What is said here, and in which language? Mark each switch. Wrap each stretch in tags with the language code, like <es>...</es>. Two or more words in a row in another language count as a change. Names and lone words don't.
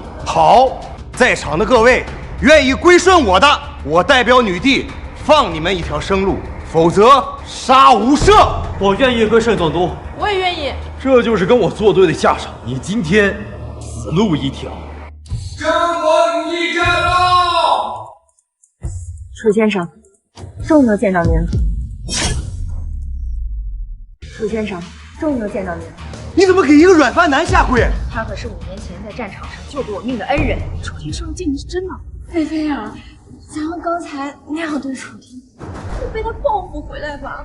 <zh>好，在場的各位願意歸順我的，我代表女帝放你們一條生路，否則殺無赦。我願意歸順總督，我也願意。這就是跟我作對的下場，你今天死路一條。江國女帝駕到！楚先生，終於能見到您了。楚先生，終於能見到您了。你怎麼給一個軟飯男下跪？他可是5年前在戰場上救过我命的恩人。楚天上镜是真的。菲菲啊，咱们剛才那樣對楚天，會被他報復回來吧？</zh>